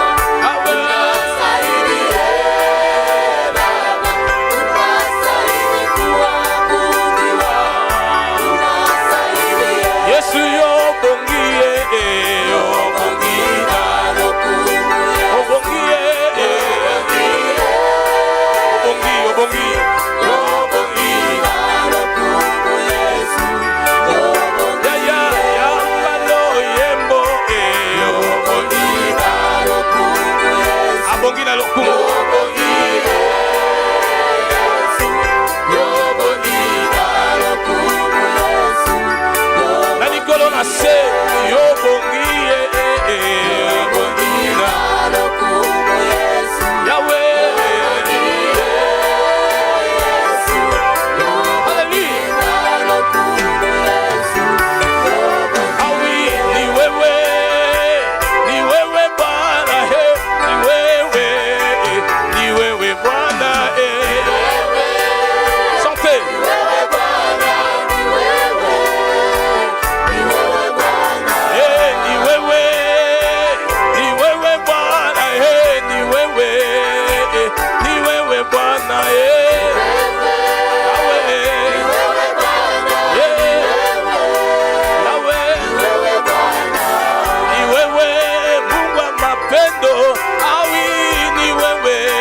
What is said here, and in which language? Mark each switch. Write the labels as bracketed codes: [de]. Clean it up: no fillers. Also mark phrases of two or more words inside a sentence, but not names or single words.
[ln] Yesu yobongie, yobongie, obongie, obongie, ya yambalo yembo, abongi na lokumu, na likolo na se yobongie, Yahweh, hallelujah, awi [sw] ni wewe Bwana, ni wewe Bwana, sante, ni wewe Bwana, ni wewe Bwana, ni wewe Mungu wa mapendo, awi ni wewe